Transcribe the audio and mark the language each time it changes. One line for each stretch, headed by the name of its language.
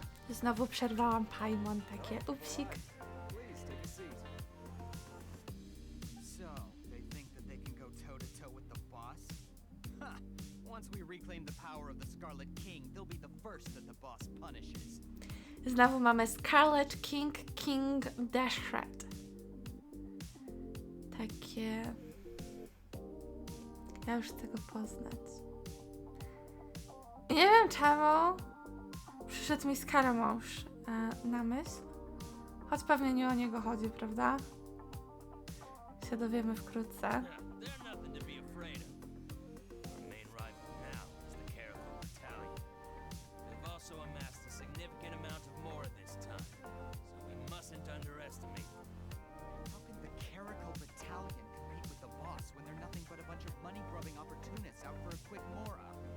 Polish: Znowu przerwałam Paimon, takie upsik.
English: Please take a seat. So, they think that they can go toe-to-toe with the boss? Ha! Once we reclaim the power of the Scarlet King, they'll be the first that the boss punishes.
Polish: Znowu mamy Scarlet King, King Dashred. Takie... Ja już chcę go poznać. Nie wiem czemu przyszedł mi Scaramouche na myśl. Choć pewnie nie o niego chodzi, prawda? Się dowiemy wkrótce.
English: They're nothing to be afraid of. Our main rival now is the Caracal Battalion. They've also amassed a significant amount of more this time, so we mustn't underestimate them. How can the Caracal Battalion compete with the boss when they're nothing but a bunch of money-grubbing opportunists out for a quick mora?